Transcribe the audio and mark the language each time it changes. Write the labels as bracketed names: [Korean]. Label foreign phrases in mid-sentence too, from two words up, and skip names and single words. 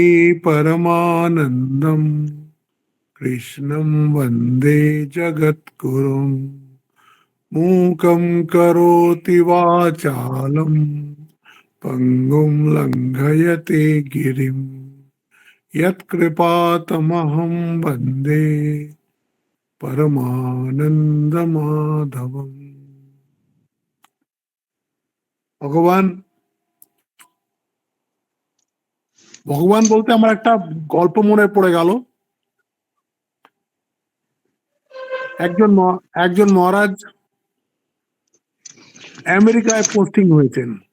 [Sanskrit] परमानन्दं कृष्णं वन्दे जगद्गुरुम् मूकं करोति वाचालं पङ्गुं लङ्घयते गिरिं यत्कृपातमहं वन्दे परमानन्दमाधवम्। [Bangla] ভগবান ভগবান বলতে আমার একটা গল্প মনে পড়ে গেল। একজন মহারাজ আমেরিকায় পোস্টিং হয়েছেন।